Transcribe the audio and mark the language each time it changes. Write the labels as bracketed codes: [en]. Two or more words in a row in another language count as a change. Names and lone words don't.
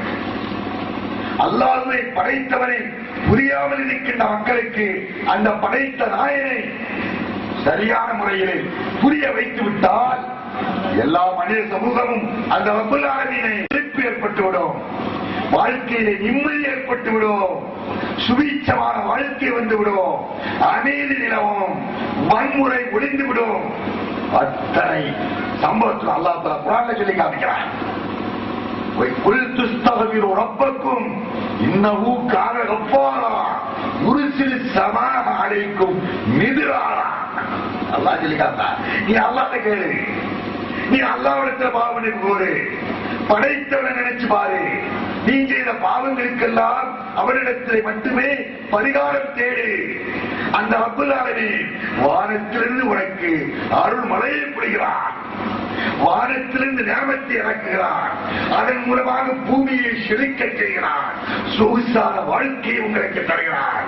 [ta] அல்லாஹ்வை படைத்தவனை புரியாமல் இருக்கின்ற மக்களுக்கு அந்த படைத்த நாயனை சரியான முறையிலே புரிய வைத்து விட்டால் எல்லா மனித சமூகமும் அந்த [ar] رب العالمين [ta] திருப்பி ஏற்பட்டுவிடும், வாழ்க்கையிலே நிம்மதி ஏற்பட்டுவிடும், சுபீட்சமான வாழ்க்கை வந்துவிடும், அமைதி நிலவும், வன்முறை ஒளிந்துவிடும். அத்தனை சம்பவத்தில் [ar] الله تعالى [ta] குர்ஆன்ல சொல்லி காமிக்கிறான். [ar] وَقُلْ تُسْتَغْفِرُوا رَبَّكُمْ إِنَّهُ كَانَ غَفَّارًا يُرْسِلُ السَّمَاءَ عَلَيْكُمْ مِدْرَارًا. [ta] அல்லாஹ் சொல்லி காமிக்கிறான். நீ அல்லாஹ்வை கேளு, நீ அல்லாஹ்விடத்தில் பாவமன்னிப்பு கோரு, படைத்தவனை நினைச்சு பாரு, நீ செய்த பாவங்களுக்கெல்லாம் அவரிடத்தில் மட்டுமே பரிகாரம் தேடு. அந்த [ar] رب العالمين [ta] வானத்திலிருந்து உனக்கு அருள் மழையை பொழிகிறான், வானத்திலிருந்து நியமத்தை இறக்குகிறான், அதன் மூலமாக பூமியை செழிக்க செய்கிறான், சொகுசான வாழ்க்கையை உங்களுக்கு தருகிறான்.